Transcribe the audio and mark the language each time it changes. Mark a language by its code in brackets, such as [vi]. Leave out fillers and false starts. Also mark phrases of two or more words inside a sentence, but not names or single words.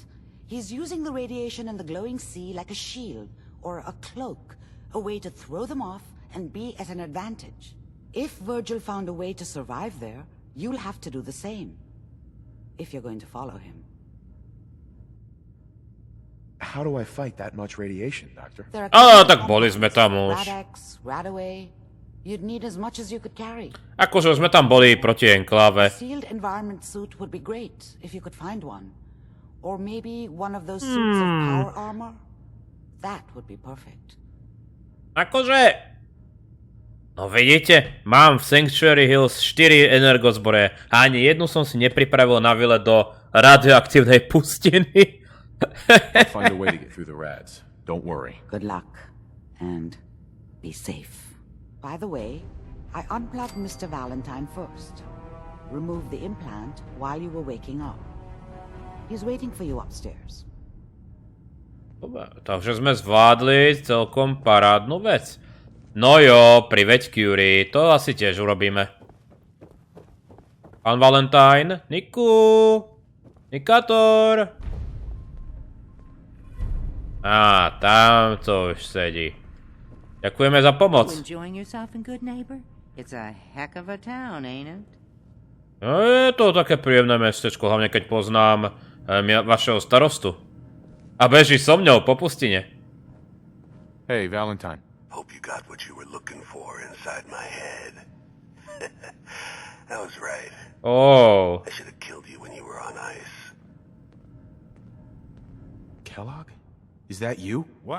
[en] He's using the radiation in the glowing sea like a shield or a cloak, a way to throw them off and be at an advantage. If Virgil found a way to survive there, you'll have to do the same. If you're going to follow him. How do I fight that much radiation, Doctor? [sk] Tak boli sme tam už. [en] Rad-X, Radaway. You'd need as much as you could carry. [sk] Akože sme tam boli proti enkláve. [en] A sealed environment suit would be great if you could find one. Or maybe one of those suits of power armor. That would be perfect. [sk] Akože... No vidíte, mám v Sanctuary Hills 4 energozbore a ani jednu som si nepripravil na výlet do radioaktívnej pustiny. [en] I'll find a way to get through the rads. Don't worry. Good luck. And be safe. By the way, I unplugged Mr. Valentine first. Removed the implant while you were waking up. He's waiting for you upstairs. [sk] Dobre, takže sme zvládli celkom parádnu vec. No jo, priveď Curie, to asi tiež urobíme. Pán Valentine, Niku, Nikátor. Á, tam to už sedí. Ďakujeme za pomoc. [en] Enjoying yourself in Good Neighbor? It's a heck of a town, ain't it? [sk] No, je to také príjemné mestečko, hlavne keď poznám vašeho starostu. A beží so mňou po pustine. [en] Hey, Valentine. Hope you got what you were looking for inside my head. That was right. Oh. I should have killed you when you were on ice. Kellogg? Is that you? What?